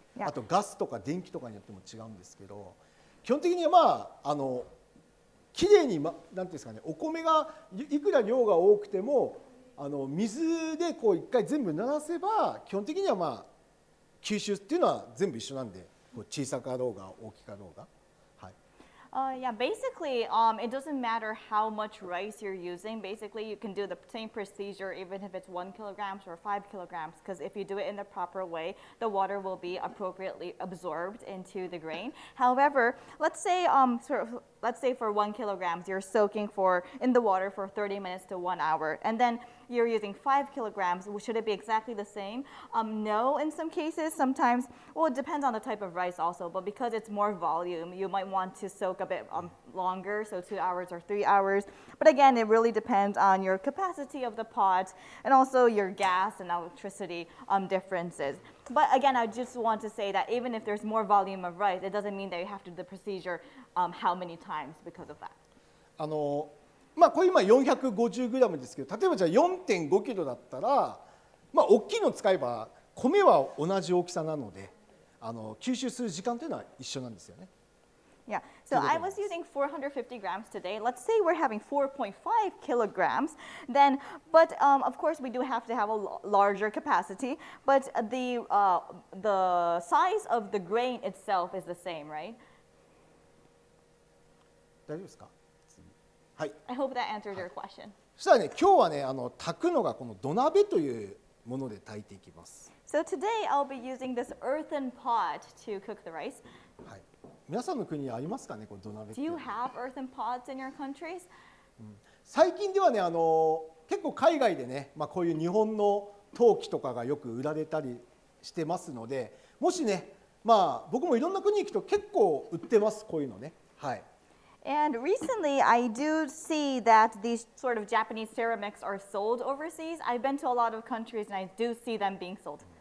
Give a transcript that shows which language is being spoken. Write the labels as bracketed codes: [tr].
[ja] あとガスとか電気とかによっても違うんですけど、基本的にはきれいになんていうんですかね、お米がいくら量が多くても水でこう一回全部鳴らせば基本的には吸収っていうのは全部一緒なんで、小さかろうが大きかろうが。 [en] Yeah, basically, it doesn't matter how much rice you're using. Basically, you can do the same procedure even if it's 1 kilograms or 5 kilograms, because if you do it in the proper way, the water will be appropriately absorbed into the grain. However, let's say for 1 kilograms, you're soaking in the water for 30 minutes to 1 hour, and then you're using 5 kilograms. Should it be exactly the same? No, in some cases. Sometimes, well, it depends on the type of rice also, but because it's more volume, you might want to soak a bit longer, so 2 hours or 3 hours. But again, it really depends on your capacity of the pot and also your gas and electricity differences. But again, I just want to say that even if there's more volume of rice, it doesn't mean that you have to do the procedure how many times because of that. [ja] これ今450グラムですけど、例えばじゃあ 4.5 キロだったら、大きいの使えば米は同じ大きさなので吸収する時間というのは一緒なんですよね。 [en] Yeah, so I was using 450 grams today. Let's say we're having 4.5 kilograms, but of course we do have to have a larger capacity, but the size of the grain itself is the same, right? [ja] 大丈夫ですか？はい。 [en] I hope that answered your question. [ja] そしたらね、今日はね、炊くのがこの土鍋というもので炊いていきます。 [en] So today I'll be using this earthen pot to cook the rice. [ja] はい。皆さんの国にありますかね、この土鍋って。 [en] Do you have earthen pots in your countries? [ja] 最近ではね、結構海外でね、こういう日本の陶器とかがよく売られたりしてますので、もしね、僕もいろんな国に行くと結構売ってます、こういうのね。はい。 [en] And recently, I do see that these sort of Japanese ceramics are sold overseas. I've been to a lot of countries and I do see them being sold.